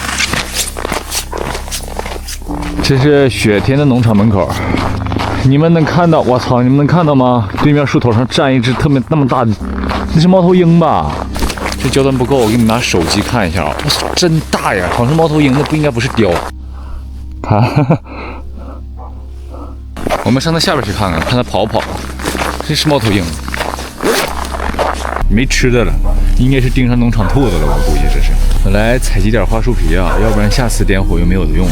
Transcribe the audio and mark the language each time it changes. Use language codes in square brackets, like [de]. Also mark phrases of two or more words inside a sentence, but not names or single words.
[zh] 這是雪天的農場門口，你們能看到？我操，你們能看到嗎？對面樹頭上站一隻特別那麼大的，那是貓頭鷹吧？這焦段不夠，我給你拿手機看一下啊！我操，真大呀，好像是貓頭鷹，那不應該不是雕。看，我們上它下邊去看看，看它跑不跑。這是貓頭鷹，沒吃的了，應該是盯上農場兔子了，我估計這是。我來採集點樺樹皮啊，要不然下次點火又沒有的用了。